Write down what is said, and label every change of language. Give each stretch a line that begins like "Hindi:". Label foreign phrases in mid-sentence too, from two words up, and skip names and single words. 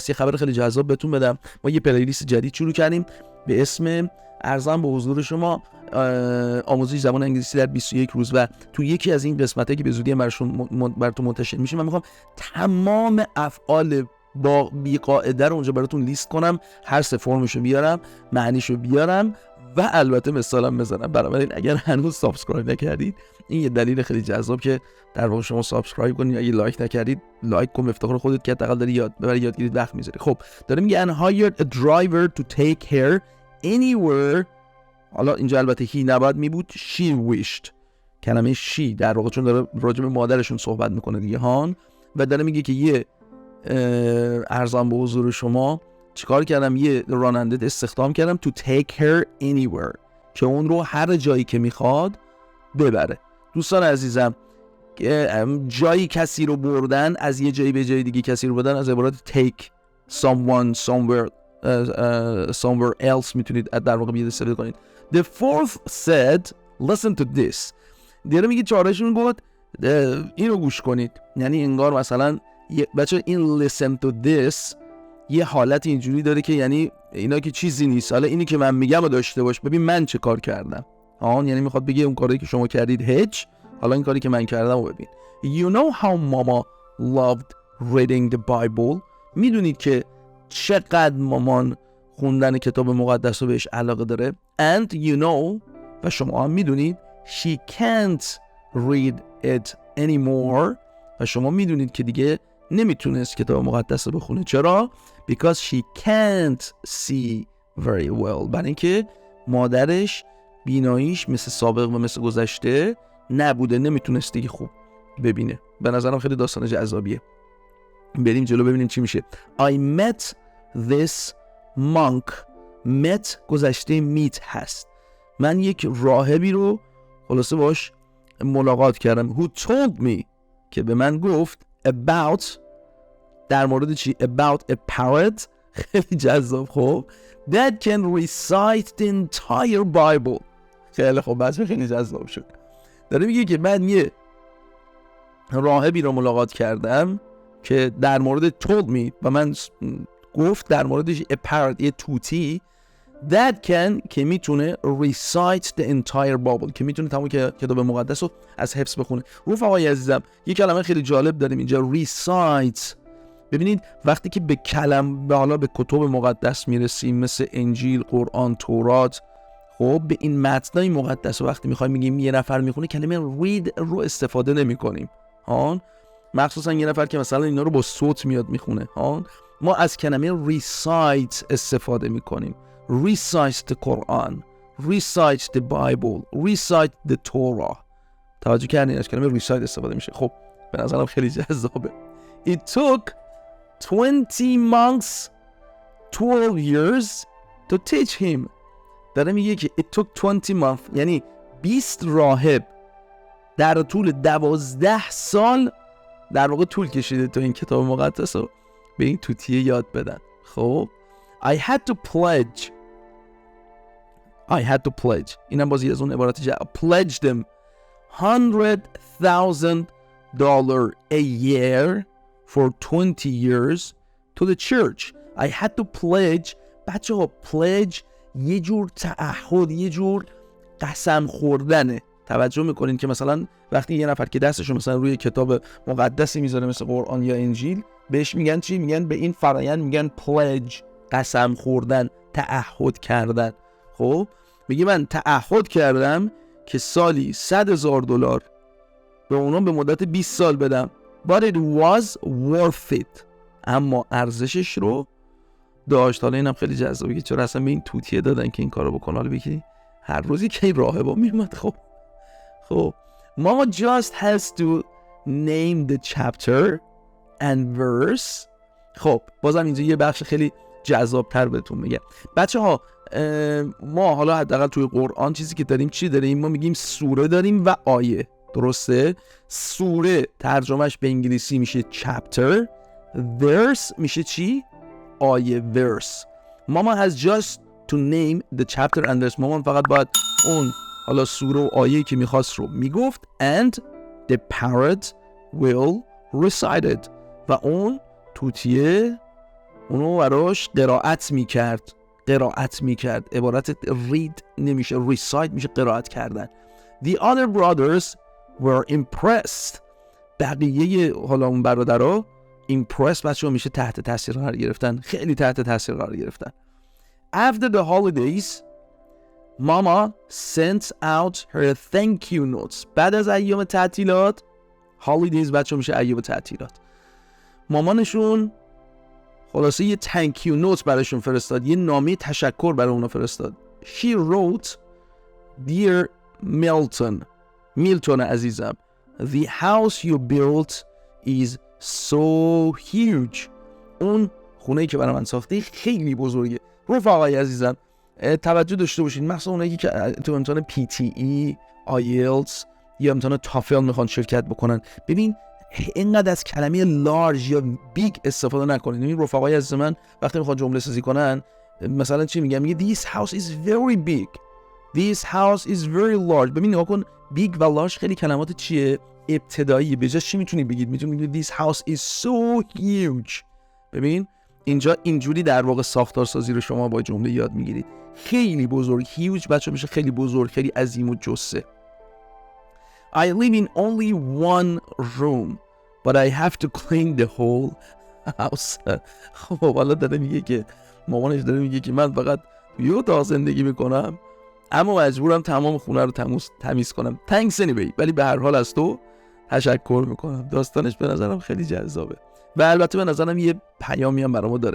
Persian: یه خبر خیلی جذاب بهتون بدم، ما یه پلیلیست جدید شروع کردیم به اسم ارزم به حضور شما آموزش زبان انگلیسی در 21 روز، و تو یکی از این قسمتایی که به زودی براتون منتشر میشه من میخوام تمام افعال با بی قاعده رو اونجا براتون لیست کنم، هر سه فرمشو بیارم، معنیشو بیارم و البته مثالم بزنم. بنابراین اگر هنوز سابسکرایب نکردید این یه دلیل خیلی جذاب که در واقع شما سابسکرایب کنید. اگه لایک نکردید لایک کن، افتخار خودت که حداقل داری برای یادگیری وقت میذاری. خب داره میگه
English: and hired a driver to take her anywhere،
Persian: حالا اینجا البته he نباید می بود
English: she wished،
Persian: کلمه she در واقع چون داره راجع به مادرشون صحبت میکنه دیگه هان، و داره میگه که یه ارزان به حضور شما چیکار کردم؟ یه راننده استخدام کردم
English: to take her anywhere،
Persian: که اون رو هر جایی که میخواد ببره. دوستان عزیزم جایی کسی رو بردن، از یه جایی به جای دیگه کسی رو بردن از عبارت
English: take someone somewhere else
Persian: میتونید در واقع بیاد استفاده کنید.
English: The fourth said listen to this،
Persian: دیگه میگه چهارشون گفت اینو گوش کنید، یعنی انگار مثلا بچه این
English: listen to this
Persian: یه حالت اینجوری داره که یعنی اینا که چیزی نیست، حالا اینی که من میگم رو داشته باش، ببین من چه کار کردم. یعنی میخواد بگه اون کاری که شما کردید هیچ، حالا این کاری که من کردم رو ببین.
English: You know how mama loved reading the Bible،
Persian: میدونید که چقدر مامان خوندن کتاب مقدس رو بهش علاقه داره.
English: And you know،
Persian: و شما هم میدونید
English: she can't read it anymore،
Persian: و شما میدونید که دیگه نمیتونست کتاب مقدس رو بخونه. چرا؟
English: Because she can't see very well،
Persian: برای اینکه مادرش بیناییش مثل سابق و مثل گذشته نبوده، نمیتونست دیگه خوب ببینه. به نظرم خیلی داستان جذابیه. بریم جلو ببینیم چی میشه.
English: I met this monk
Persian: met گذشته meet هست. من یک راهبی رو خلاصه باش ملاقات کردم.
English: who told me
Persian: که به من گفت about در مورد چی؟
English: about a parrot
Persian: خیلی جذاب.
English: خب that can recite the entire Bible.
Persian: خیلی خب بچه خیلی جذاب شد. داره میگه که من یه راهبی رو ملاقات کردم که در مورد
English: told me
Persian: و من گفت در موردش
English: a parrot
Persian: یه توتی
English: that can
Persian: که میتونه
English: recite the entire Bible
Persian: که میتونه تمام کتاب مقدس رو از حفظ بخونه. رفقای عزیزم یه کلمه خیلی جالب داریم اینجا recite. ببینید وقتی که به حالا به کتب مقدس میرسیم مثل انجیل، قرآن، تورات، خب به این متنای مقدس وقتی میخوایم میگیم یه نفر میخونه کلمه read رو استفاده نمیکنیم. مخصوصا یه نفر که مثلا اینا رو با صوت میاد میخونه. ما از کلمه recite استفاده میکنیم.
English: recite the Quran, recite the Bible, recite the Torah.
Persian: توجه کردین از کلمه recite استفاده میشه. خب به نظرم خیلی جذابه.
English: It took 20 months 12 years to teach him.
Persian: داره میگه که
English: it took 20 months
Persian: یعنی 20 راهب در طول 12 سال در واقع طول کشیده تا این کتاب مقدس رو به این توتیه یاد بدن.
English: خب I had to pledge
Persian: اینم بازی از اون عبارت
English: pledge them $100,000 a year for 20 years to the church. I had to pledge.
Persian: بچه ها pledge یه جور تعهد، یه جور قسم خوردنه. توجه میکنین که مثلا وقتی یه نفر که دستشو مثلا روی کتاب مقدسی میذاره مثل قرآن یا انجیل بهش میگن چی؟ میگن به این فرآیند میگن pledge، قسم خوردن، تعهد کردن. خب میگه من تعهد کردم که سالی $100,000 به اونا به مدت 20 سال بدم.
English: But it was worth it.
Persian: اما ارزشش رو داشت. حالا اینم خیلی جذابه که چرا اصلا به این توتیه دادن که این کارو بکنه. حالا بگی هر روزی که راهبا میومد.
English: خب Mama just has to name the chapter and verse.
Persian: خب بازم اینجا یه بخش خیلی جذاب‌تر بهتون میگم. بچه‌ها ما حالا حداقل توی قرآن چیزی که داریم چی داریم؟ ما میگیم سوره داریم و آیه. درسته؟ سوره ترجمهش به انگلیسی میشه chapter، verse میشه چی؟ آیه، verse.
English: Mama has just to name the chapter and verse.
Persian: مامان فقط باید اون حالا سوره و آیه‌ای که میخواست رو میگفت
English: and the parrot will recite it
Persian: و اون توتیه اونو براش قرائت میکرد. عبارت read نمیشه، recite میشه قرائت کردن.
English: The other brothers were impressed.
Persian: بقیه حالا اون برادرها impressed بچه‌ها میشه تحت تاثیر قرار گرفتن، خیلی تحت تاثیر قرار گرفتن.
English: After the holidays Mama sent out her thank you notes.
Persian: بعد از ایام تعطیلات holidays بچه‌ها میشه ایام تعطیلات. مامانشون خلاصه یه
English: thank you notes
Persian: براشون فرستاد، یه نامه تشکر برای اونا فرستاد.
English: She wrote Dear Milton عزیزم, the house you built is so huge.
Persian: اون خونه‌ای که برای من ساختی خیلی بزرگه. رفقای عزیزم توجه داشته باشین، مثلا اونایی که تو امتحان PTE، IELTS یا امتحان تافل میخوان شرکت بکنن، ببین اینقدر از کلمه لارج یا بیگ استفاده نکنین. این رفقای عزیز من وقتی میخوان جمله سازی کنن مثلا چی میگن؟
English: میگه this house is very big, this house is very large.
Persian: ببین نگاه کن، بیگ و لارج خیلی کلمات چیه؟ ابتدایی. به جاش چی میتونی بگید؟ میتونی بگید
English: this house is so huge.
Persian: ببین اینجا اینجوری در واقع ساختار سازی رو شما با جمله یاد میگیرید. خیلی بزرگ، huge بچه میشه خیلی بزرگ، خیلی عظیم و جثه.
English: I live in only one room but I have to clean the whole house.
Persian: خب حالا داره میگه که مامانش داره میگه که من فقط یه اتاق زندگی میکنم اما مجبورم تمام خونه رو تمیز کنم.
English: Thanks anyway.
Persian: ولی به هر حال از تو تشکر میکنم. داستانش به نظرم خیلی جذابه و البته به نظرم یه پیامی هم برامو داره.